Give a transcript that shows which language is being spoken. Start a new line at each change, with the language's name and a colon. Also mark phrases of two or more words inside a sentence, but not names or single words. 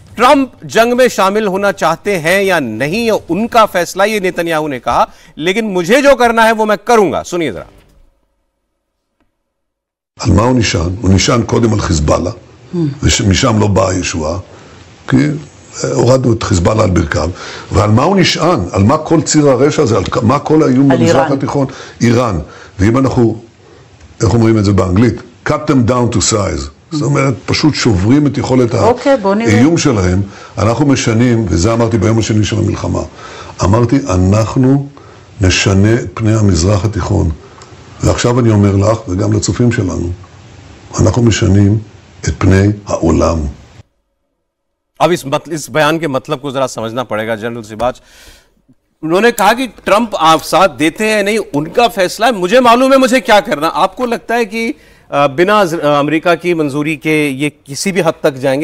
Hindi: ट्रंप जंग में शामिल होना चाहते हैं या नहीं, ये उनका फैसला, ये नेतन्याहू ने कहा, लेकिन मुझे जो करना है वो मैं करूंगा। सुनिए जरा।
Hebrew: על מה הוא נשען? הוא נשען קודם על חיזבאללה, ומשם לא באה הישועה, כי הורדנו את חיזבאללה על ברכיו. ועל מה הוא נשען? על מה כל ציר הרשע הזה? על מה כל האיום במזרח התיכון? איראן. ואם אנחנו, איך אומרים את זה באנגלית?
English: cut them down to size.
Hebrew: זאת אומרת, פשוט שוברים את יכולת האיום שלהם. אנחנו משנים, וזה אמרתי ביום השני של המלחמה, אמרתי, אנחנו נשנה את פני המזרח התיכון. ועכשיו אני אומר לך, וגם לצופים שלנו, אנחנו משנים את פני העולם.
Hindi: अब इस बयान के मतलब को जरा समझना पड़ेगा जनरल सिबाच। उन्होंने कहा कि ट्रंप आप साथ देते हैं नहीं, उनका फैसला है, मुझे मालूम है मुझे क्या करना। आपको लगता है कि बिना अमेरिका की मंजूरी के ये किसी भी हद तक जाएंगे?